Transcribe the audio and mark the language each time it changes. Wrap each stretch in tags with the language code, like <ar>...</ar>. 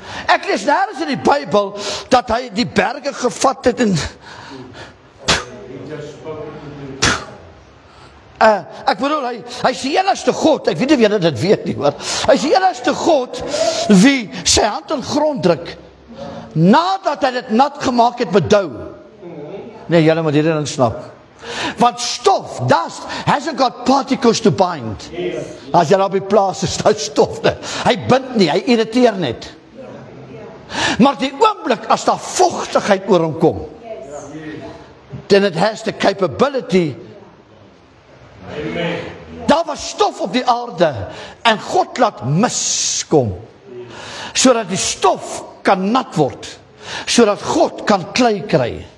<af>Ek lees nêrens in die Bybel dat hy die berge gevat het en ek bedoel, hy is die enigste God, ek weet nie of julle dit weet nie, maar hy is die enigste God wie sy hand in grond druk nadat hy dit nat gemaak het met dou. Nee, julle moet hierdie ding snap. Want stof,</af> <en>dust, hasn't got particles to bind.</en> <af>As jy op die plaas is, dat stof nie. Hy bind nie, hy irriteer net. Maar die oomblik as daar vochtigheid oor hom kom,</af> <en>then it has the capability.</en> <af>Daar was stof op die aarde en God laat mis kom, sodat die stof kan nat word, sodat God kan klei kry.</af>